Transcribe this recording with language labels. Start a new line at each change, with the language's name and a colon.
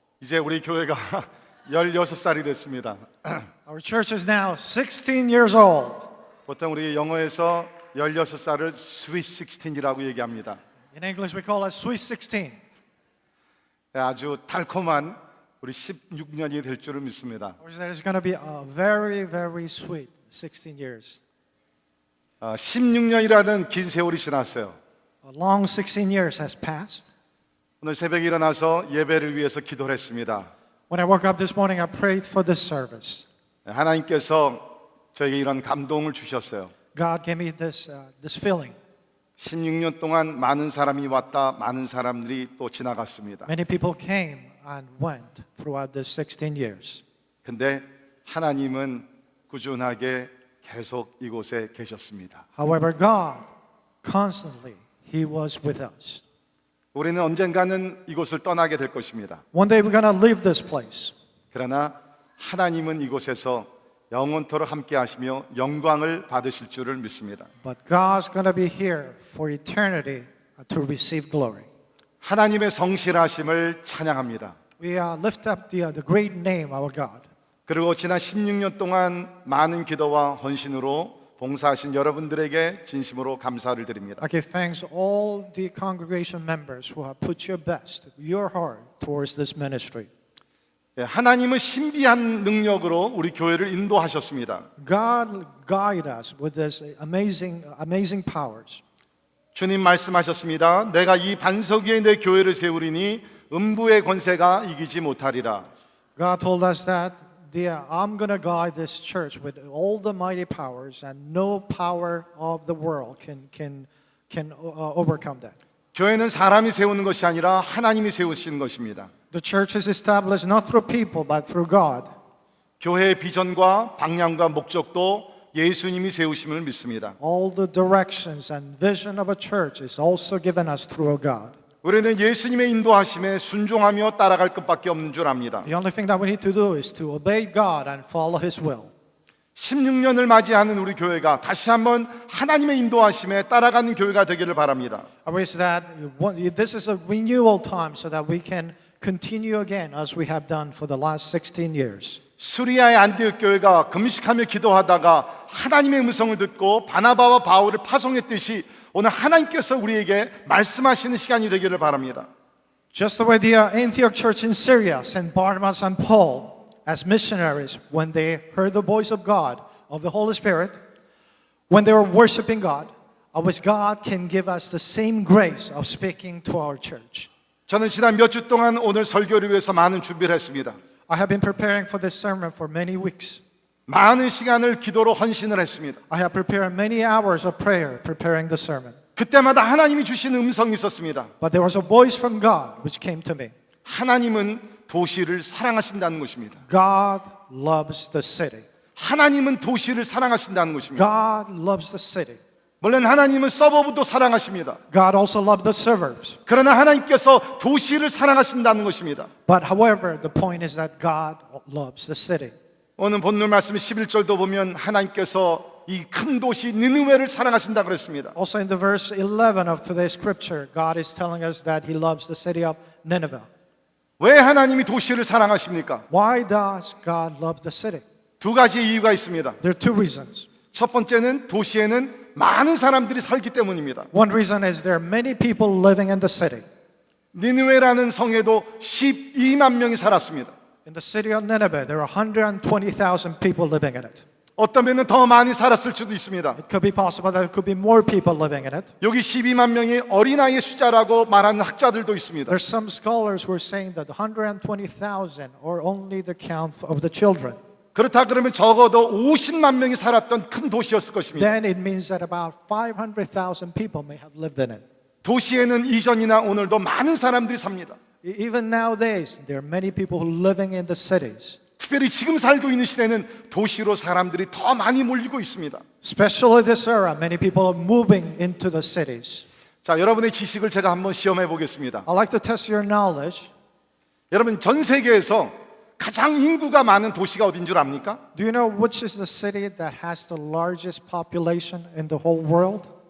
Korean: 이제 우리 교회가 16살이 됐습니다.
English: Our church is now 16 years old.
Korean: 보통 우리 영어에서 16살을 Sweet 16이라고 얘기합니다.
English: In English we call it Sweet 16.
Korean: 아주 달콤한 우리 16년이 될 줄을 믿습니다.
English: That is going to be a very, very sweet 16 years.
Korean: 16년이라는 긴 세월이 지났어요.
English: A long 16 years has passed.
Korean: 오늘 새벽에 일어나서 예배를 위해서 기도를 했습니다.
English: When I woke up this morning, I prayed for this service.
Korean: 하나님께서 저에게 이런 감동을 주셨어요.
English: God gave me this feeling.
Korean: 16년 동안 많은 사람이 왔다, 많은 사람들이 또 지나갔습니다.
English: Many people came and went throughout the 16 years.
Korean: 근데 하나님은 꾸준하게 계속 이곳에 계셨습니다.
English: However, God constantly, He was with us.
Korean: 우리는 언젠가는 이곳을 떠나게 될 것입니다.
English: One day we're going to leave this place.
Korean: 그러나 하나님은 이곳에서 영원토록 함께 하시며 영광을 받으실 줄을 믿습니다.
English: But God's going to be here for eternity to receive glory.
Korean: 하나님의 성실하심을 찬양합니다.
English: We lift up the great name, our God.
Korean: 그리고 지난 16년 동안 많은 기도와 헌신으로 봉사하신 여러분들에게 진심으로 감사를 드립니다.
English: I give thanks to all the congregation members who have put your best, your heart towards this ministry.
Korean: 하나님은 신비한 능력으로 우리 교회를 인도하셨습니다.
English: God guide us with this amazing powers.
Korean: 주님 말씀하셨습니다. 내가 이 반석 위에 내 교회를 세우리니 음부의 권세가 이기지 못하리라.
English: God told us that I'm going to guide this church with all the mighty powers, and no power of the world can overcome that.
Korean: 교회는 사람이 세우는 것이 아니라 하나님이 세우시는 것입니다.
English: The church is established not through people but through God.
Korean: 교회의 비전과 방향과 목적도 예수님이 세우심을 믿습니다.
English: All the directions and vision of a church is also given us through a God.
Korean: 우리는 예수님의 인도하심에 순종하며 따라갈 것밖에 없는 줄 압니다.
English: The only thing that we need to do is to obey God and follow His will.
Korean: 16년을 맞이하는 우리 교회가 다시 한번 하나님의 인도하심에 따라가는 교회가 되기를 바랍니다.
English: I wish that this is a renewal time so that we can continue again as we have done for the last 16 years.
Korean: 수리아의 안디옥 교회가 금식하며 기도하다가 하나님의 음성을 듣고 바나바와 바울을 파송했듯이 오늘 하나님께서 우리에게 말씀하시는 시간이 되기를 바랍니다.
English: Just the way the Antioch church in Syria sent Barnabas and Paul as missionaries when they heard the voice of God, of the Holy Spirit, when they were worshiping God, I wish God can give us the same grace of speaking to our church.
Korean: 저는 지난 몇 주 동안 오늘 설교를 위해서 많은 준비를 했습니다.
English: I have been preparing for this sermon for many weeks.
Korean: 많은 시간을 기도로 헌신을 했습니다.
English: I have prepared many hours of prayer preparing the sermon.
Korean: 그때마다 하나님이 주신 음성이 있었습니다.
English: But there was a voice from God which came to me.
Korean: 하나님은 도시를 사랑하신다는 것입니다.
English: God loves the city.
Korean: 하나님은 도시를 사랑하신다는 것입니다.
English: God loves the city.
Korean: 물론 하나님은 서버브도 사랑하십니다.
English: God also loves the suburbs.
Korean: 그러나 하나님께서 도시를 사랑하신다는 것입니다.
English: But however, the point is that God loves the city.
Korean: 오늘 본문 말씀 11절도 보면 하나님께서 이 큰 도시 느느웨를 사랑하신다 그랬습니다.
English: Also in the verse 11 of today's scripture, God is telling us that He loves the city of Nineveh.
Korean: 왜 하나님이 도시를 사랑하십니까?
English: Why does God love the city?
Korean: 두 가지 이유가 있습니다.
English: There are two reasons.
Korean: 첫 번째는 도시에는 많은 사람들이 살기 때문입니다.
English: One reason is there are many people living in the city.
Korean: 니느웨라는 성에도 12만 명이 살았습니다.
English: In the city of Nineveh, there are 120,000 people living in it.
Korean: 어떤 면은 더 많이 살았을 수도 있습니다.
English: It could be possible that there could be more people living in it.
Korean: 여기 12만 명이 어린아이의 숫자라고 말하는 학자들도 있습니다.
English: There's some scholars who are saying that 120,000 are only the count of the children.
Korean: 그렇다 그러면 적어도 50만 명이 살았던 큰 도시였을 것입니다.
English: Then it means that about 500,000 people may have lived in it.
Korean: 도시에는 이전이나 오늘도 많은 사람들이 삽니다.
English: Even nowadays, there are many people who are living in the cities.
Korean: 특별히 지금 살고 있는 시대는 도시로 사람들이 더 많이 몰리고 있습니다.
English: Especially this era, many people are moving into the cities.
Korean: 자, 여러분의 지식을 제가 한번 시험해 보겠습니다.
English: I'd like to test your knowledge.
Korean: 여러분 전 세계에서 가장 인구가 많은 도시가 어딘 줄 압니까?
English: Do you know which is the city that has the largest population in the whole world?